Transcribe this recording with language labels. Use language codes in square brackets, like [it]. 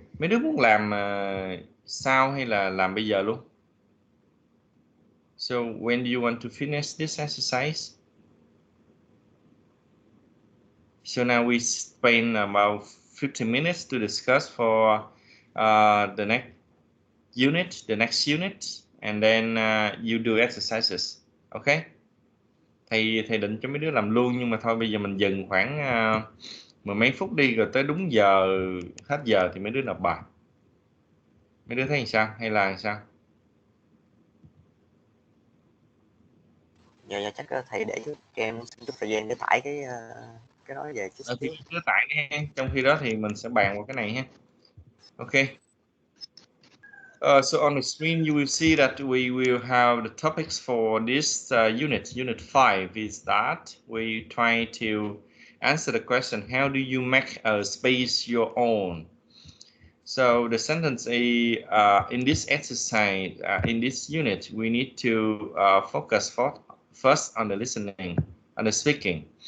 [vi] Mấy đứa muốn làm sau hay là làm bây giờ luôn? [en] So when do you want to finish this exercise? So now we spend about 50 minutes to discuss for the next unit, and then you do exercises. Okay? [vi] Thầy định cho mấy đứa làm luôn, nhưng mà thôi bây giờ mình dừng khoảng mười mấy phút đi, rồi tới đúng giờ hết giờ thì mấy đứa nộp bài. Mấy đứa thấy làm sao hay là làm sao? Dạ chắc thầy để chút em chút thời gian để tải cái nói về chút Thì xíu. cứ tải ha. Trong khi đó thì mình sẽ bàn vào cái này ha. [en] Okay. So on the screen you will see that we will have the topics for this unit. Unit 5 is that we try to answer the question, how do you make a space your own? So the sentence is, in this exercise, in this unit, we need to focus first on the listening, on the speaking.